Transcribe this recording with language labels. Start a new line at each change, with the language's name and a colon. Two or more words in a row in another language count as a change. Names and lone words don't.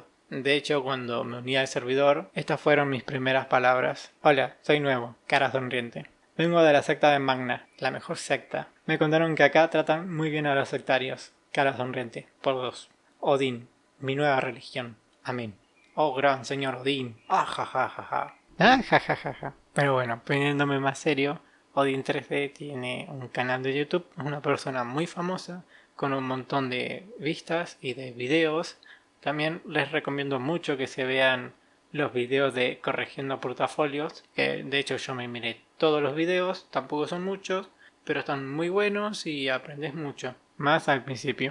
Spanish: De hecho, cuando me uní al servidor, estas fueron mis primeras palabras. Hola, soy nuevo, cara sonriente. Vengo de la secta de Magna, la mejor secta. Me contaron que acá tratan muy bien a los sectarios. Cara sonriente, por 2. Odín, mi nueva religión. Amén. Oh, gran señor Odín. Ah, ja, ja, ja, ja. Ah, ja, ja, ja, ja. Pero bueno, poniéndome más serio, Odín 3D tiene un canal de YouTube, es una persona muy famosa, con un montón de vistas y de videos. También les recomiendo mucho que se vean los videos de Corrigiendo Portafolios, que de hecho yo me miré todos los videos, tampoco son muchos, pero están muy buenos y aprendes mucho, más al principio.